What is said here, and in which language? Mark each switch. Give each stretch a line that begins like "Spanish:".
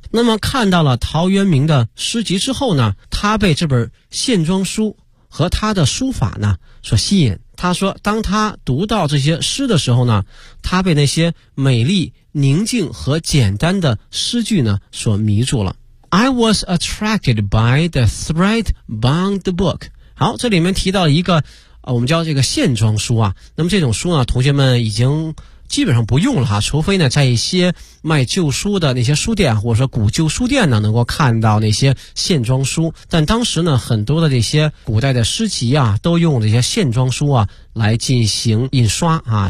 Chinese: 那么看到了陶渊明的诗集之后呢，他被这本线装书和他的书法呢所吸引。他说当他读到这些诗的时候呢，他被那些美丽宁静和简单的诗句呢所迷住了。
English: I was attracted by the thread-bound book。
Chinese: 好，这里面提到一个，我们叫这个线装书啊。那么这种书呢，同学们已经基本上不用了，除非呢在一些卖旧书的那些书店，或者说古旧书店呢，能够看到那些线装书。但当时呢，很多的这些古代的诗集啊，都用这些线装书啊来进行印刷啊。